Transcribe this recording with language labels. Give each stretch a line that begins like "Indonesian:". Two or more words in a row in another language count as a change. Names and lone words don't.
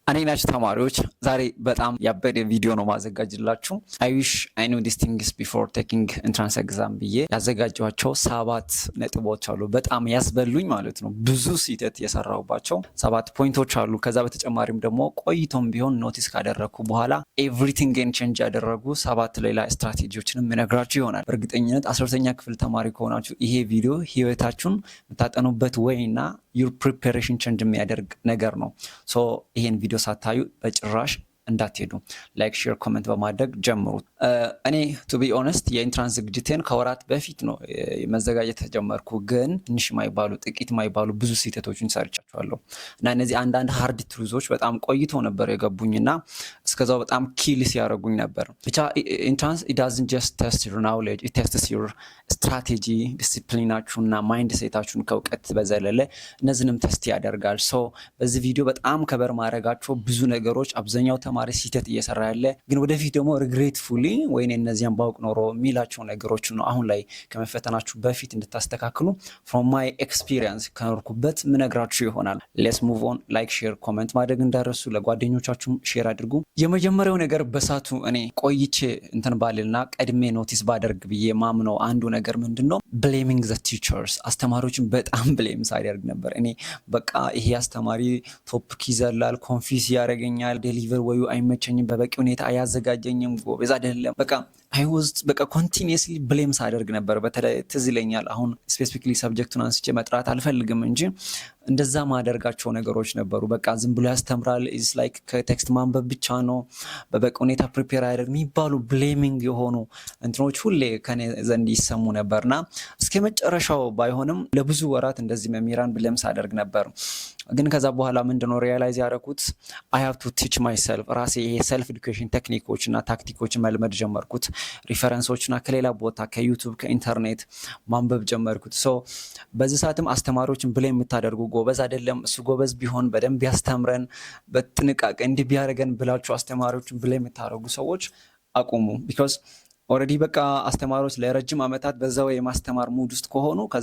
Amharic: አኔናችሁ ተማሪዎች ዛሬ በጣም ያበደ ቪዲዮ ነው ማዘጋጅላችሁ።
English: I wish I knew these things before taking entrance exam
Amharic: ብዬ ያዘጋጇቸው 7 ነጥቦች አሉ። በጣም ያስበሉኝ ማለት ነው። ብዙ ስህተት የሰራሁባቸው 7 ፖይንቶች አሉ። ከዛ በተጨማሪም ደግሞ ቆይቶም ቢሆን ኖቲስ ካደረኩ በኋላ
English: everything and
Amharic: ቼንጅ ያደረጉ 7 ሌላ ስትራቴጂዎችንም ምነግራችሁ ይሆናል። በእርግጠኝነት 10ኛ ክፍል ተማሪ ከሆናችሁ ይሄ ቪዲዮ ህይወታችሁን የምታጠኑበት ወይና
English: your preparation change
Amharic: የሚያደርግ ነገር ነው። ሶ ይሄን ቪዲዮ ሳታዩ በጭራሽ እንዳትሄዱ
English: like share comment
Amharic: በማድረግ ጀምሩት። እኔ
English: to be honest
Amharic: የኢንትራንስ ዝግጅቴን ከወራት በፊት ነው መዘጋጀት ተጀመርኩ። ግን ትንሽ ማይባሉ ጥቂት ማይባሉ ብዙ ስህተቶችን ሰርቻቸዋለሁ እና እነዚህ አንዳንድ ሃርድ ትሩዞች በጣም ቆይተው ነበር የገቡኝና እስከዛው በጣም ኪል ሲያደርጉኝ ነበር። ብቻ ኢንትራንስ
English: it doesn't just test your knowledge, it tests your strategy,
Amharic: ዲሲፕሊናችሁና ማይንድ ሴታችሁን ከእውቀት በዘለለ እነዚህንም ቴስት ያደርጋል። ሶ በዚህ ቪዲዮ በጣም ከበር ማድረጋቸው ብዙ ነገሮች አብዛኛው ተማሪ ስህተት እየሰራ ያለ ግን ወደፊት ደግሞ ሪግሬትፉሊ ወይኔ እነዚያን ባውቅ ኖሮ የሚላቸው ነገሮች ነው አሁን ላይ ከመፈተናችሁ በፊት እንድታስተካክሉ
English: from my experience
Amharic: ከኖርኩበት ምነግራችሁ ይሆናል።
English: let's move on like share comment
Amharic: ማድረግ እንዳረሱ ለጓደኞቻችሁም ሼር አድርጉ። የመጀመሪያው ነገር በሳቱ እኔ ቆይቼ እንትን ባልና ቀድሜ ኖቲስ ባደርግ ብዬ ማምነው አንዱ ነገር ምንድነው
English: blaming the teachers
Amharic: አስተማሪዎችን በጣም ብሌም ሳይደርግ ነበር። እኔ በቃ ይሄ አስተማሪ ቶፒክ ይዘላል፣ ኮንፊውዝ ያደርገኛል፣ ዴሊቨር ወይ አይመቸኝም፣ በበቂ ሁኔታ አያዘጋጀኝም፣ ጎበዝ አይደለም፣ በቃ
English: I was
Amharic: በቃ
English: continuously blame
Amharic: ሳደርግ ነበር። በተለይ ትዝ ይለኛል አሁን
English: specifically subject
Amharic: አንስቼ መጥራት አልፈልግም እንጂ እንደዛ ማደርጋቸው ነገሮች ነበሩ። በቃ ዝም ብሎ ያስተምራል
English: is like
Amharic: ከቴክስት ማንበብ ብቻ ነው፣ በበቂ ሁኔታ ፕሪፔር አያደርግ የሚባሉ ብሌሚንግ የሆኑ እንትኖች ሁሌ ከኔ ዘንድ ይሰሙ ነበርና እስከ መጨረሻው ባይሆንም ለብዙ ወራት እንደዚህ መምህራን ብሌም ሳደርግ ነበር። ግን ከዛ በኋላ ምንድነው ሪያላይዝ ያደረኩት
English: I have to teach myself
Amharic: ራሴ ይሄ
English: self education
Amharic: ቴክኒኮችና ታክቲኮችን መልመድ ጀመርኩት። ሪፈረንሶችና ከሌላ ቦታ ከዩቲዩብ ከኢንተርኔት ማንበብ ጀመርኩት። ሶ በዚህ ሰዓትም አስተማሪዎችን ብሌም የምታደርጉ ጎበዝ አይደለም እሱ ጎበዝ ቢሆን በደንብ ያስተምረን በጥንቃቄ እንዲህ ቢያደርገን ብላችሁ አስተማሪዎችን ብሌም የምታደርጉ ሰዎች አቁሙ።
English: because already
Amharic: በቃ አስተማሪዎች ለረጅም ዓመታት በዛው የማስተማር ሙድ ውስጥ ከሆኑ ከዛ